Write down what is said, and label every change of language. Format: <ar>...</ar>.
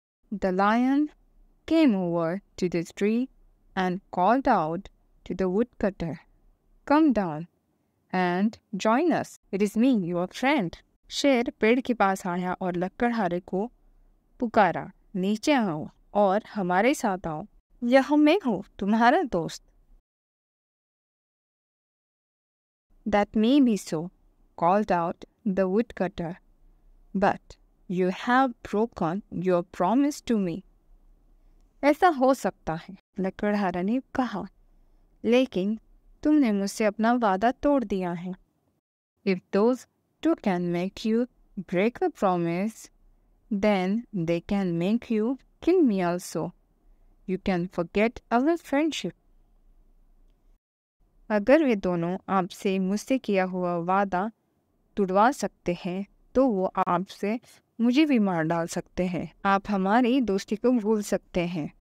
<en>The lion came over to the tree and called out to the woodcutter, Come down and join us. It is me, your friend.</en> <hi>शेर पेड़ के पास आया और लकड़हारे को पुकारा, नीचे आओ और हमारे साथ आओ, यह मैं हूँ, तुम्हारा दोस्त।</hi> <en>That may be so, called out the woodcutter, but you have broken your promise to me.</en> <hi>ऐसा हो सकता है, लकड़हारा ने कहा, लेकिन तुमने मुझसे अपना वादा तोड़ दिया है।</hi> <en>If those two can make you break a promise, then they can make you kill me also. You can forget our friendship.</en> <hi>अगर वे दोनों आपसे मुझसे किया हुआ वादा तुड़वा सकते हैं, तो वो आपसे मुझे भी मार डाल सकते हैं। आप हमारी दोस्ती को भूल सकते हैं।</hi>